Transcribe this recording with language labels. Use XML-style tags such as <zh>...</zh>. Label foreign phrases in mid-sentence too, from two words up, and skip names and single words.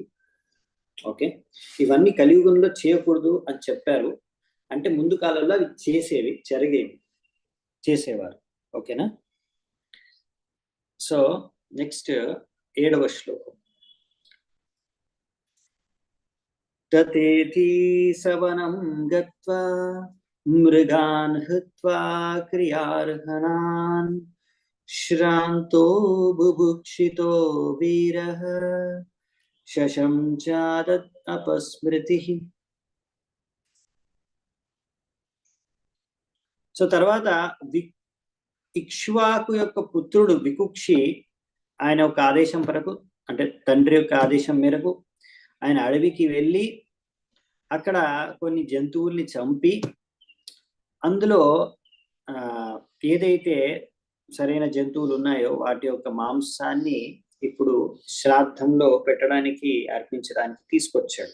<te>ఓకే, ఇవన్నీ కలియుగంలో చేయకూడదు అని చెప్పారు. అంటే ముందు కాలంలో అవి జరిగేవి, చేసేవారు. ఓకేనా?</te> <en>so next</en> <te>7వ శ్లోకం.</te> <sa>ततेति सवनं गत्वा मृगान् हत्वा क्रियार्हणान् श्रान्तो बुभुक्षितो वीरः शशंचादत् अपस्मृतिः.</sa> <te>సో తర్వాత ఇక్ష్వాకు యొక్క పుత్రుడు వికుక్షి ఆయన ఒక ఆదేశం మేరకు, అంటే తండ్రి యొక్క ఆదేశం మేరకు ఆయన అడవికి వెళ్ళి అక్కడ కొన్ని జంతువుల్ని చంపి అందులో ఏదైతే సరైన జంతువులు ఉన్నాయో వాటి యొక్క మాంసాన్ని ఇప్పుడు శ్రాద్ధంలో పెట్టడానికి అర్పించడానికి తీసుకొచ్చాడు.</te>